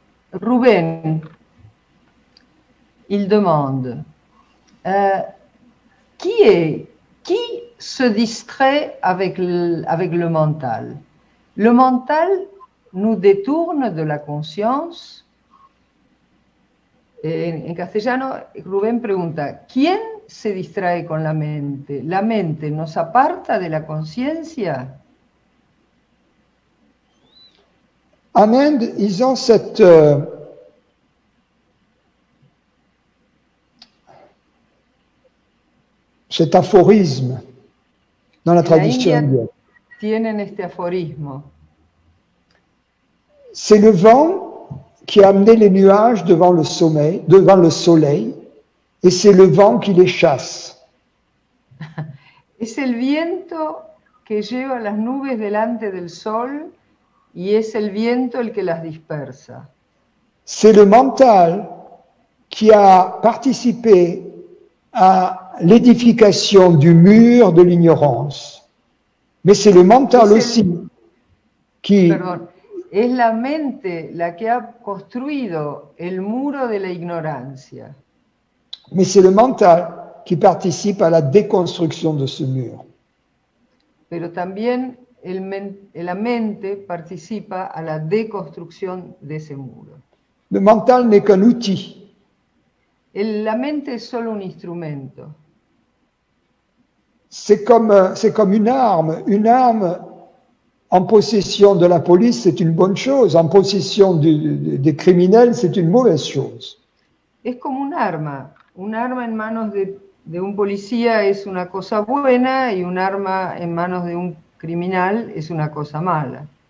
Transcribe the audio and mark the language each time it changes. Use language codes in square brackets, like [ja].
[fr] Ruben, il demande, qui se distrait avec le mental? Le mental nous détourne de la conscience. [es] En castellano, Rubén pregunta, ¿quién se distrae con la mente? ¿La mente nos aparta de la conciencia? [fr] En Inde, ils ont cet aphorisme dans la tradition indienne. [es] Tienen este aforismo. [fr] C'est le vent qui a amené les nuages devant le soleil, et c'est le vent qui les chasse. [es] Es el viento que lleva las nubes delante del sol y es el viento el que las dispersa. [fr] C'est le mental qui a participé à l'édification du mur de l'ignorance. Mais c'est le mental aussi qui... [es] Perdón, es la mente la que ha construido el muro de la ignorancia. [fr] Mais c'est le mental qui participe à la déconstruction de ce mur. [es] Pero también la mente participa a la deconstrucción de ese muro. [fr] Le mental n'est qu'un outil. [es] La mente es solo un instrumento. [fr] C'est comme une arme. Une arme en possession de la police, c'est une bonne chose. En possession des criminels, c'est une mauvaise chose. [es] Es como un arma. Un arma en manos de un policía es una cosa buena y un arma en manos de un criminal es una cosa mala.